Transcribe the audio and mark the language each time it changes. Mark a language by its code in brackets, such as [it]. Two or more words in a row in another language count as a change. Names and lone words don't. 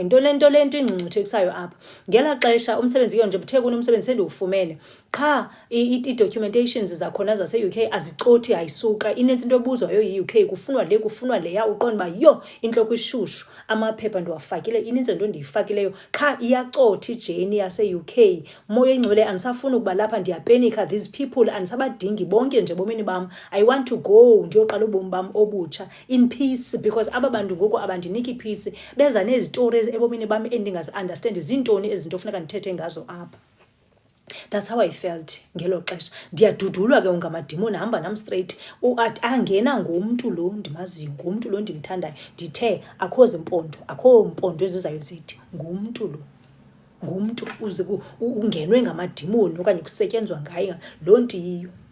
[xh] Yintoni le nto ingcungcuthekisayo apha? Ngelaa xesha umsebenzi ke nje buthe kunomsebenzi sendiwufumene, qha ii-documentations zakhona zase-UK azicothi, ayisuka. Inintsi into ebuzwayo yi-UK, kufunwa le kufunwa leya, uqonda uba yho intloko ishushu, amaphepha ndiwafakile, inintsi nto ndiyifakileyo, qha iyacotha ijeni yase-UK. Moya engcwele andisafuni ukuba lapha, ndiyapenika. [en] These people [xh] andisabadingi bonke nje bomini bam. [en] I want to go [xh] ndiyoqala ubomi bam obutsha [en] in peace, because [xh] aba bantu ngoku abandiniki peace, beza nezitori ebomini bam endingazi-understand zintoni ezinto funeka ndithethe ngazo apha. [en] That's how I felt [xh] ngelo xesha. Ndiyadudulwa ke ngamadimoni, hamba nam straight. Angena ngumntu lo ndimaziyo, ngumntu lo ndimthandayo. Ndithe akho mpondo ezizayo zithi ngumntu lo, ngumntu uze ungenwe ngamadimoni okanye kusetyenzwa ngayo loo nto yiyo.